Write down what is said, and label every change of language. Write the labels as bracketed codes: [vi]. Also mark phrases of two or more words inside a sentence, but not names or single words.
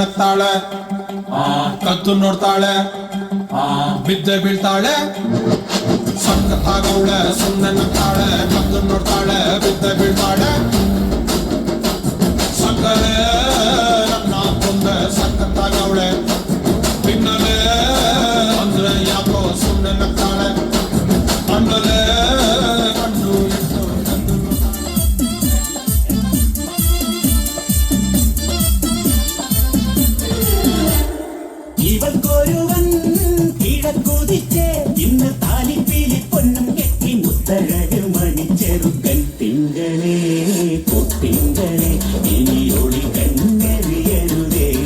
[kn] ನೋಡ್ತಾಳೆ ಕದ್ದು ನೋಡ್ತಾಳೆ ಬಿದ್ದೆ ಬೀಳ್ತಾಳೆ ಸಕ್ಕತ್ತಾಗವಳೆ ಸುಮ್ಮನೆ ನಗ್ತಾಳೆ ಕದ್ದು ನೋಡ್ತಾಳೆ ಬಿದ್ದೆ ಬೀಳ್ತಾಳೆ ಸಕ್ಕರೆ ನನ್ನ ಕೊಂದೆ ಸಕ್ಕತ್ತಾಗವಳೆ ಪಿನ್ನಲೆ ಅಂದ್ರೆ ಯಾಕೋ ಸುಮ್ಮನೆ ನಗ್ತಾಳೆ ಕಣ್ಣಲೆ ಕಣ್ಣು ಇಟ್ಟು [ml] ഇവൾക്കൊരുവൻ കിഴക്കുതിച്ച് ഇന്ന് താലിപ്പീലി പൊന്നും കെട്ടി മുത്തഴക് മണിച്ചെറുക്കൻ തിങ്കളേ പൊത്തിങ്കളേ ഇനി ഒളി കണ്ണെറിയരുതേ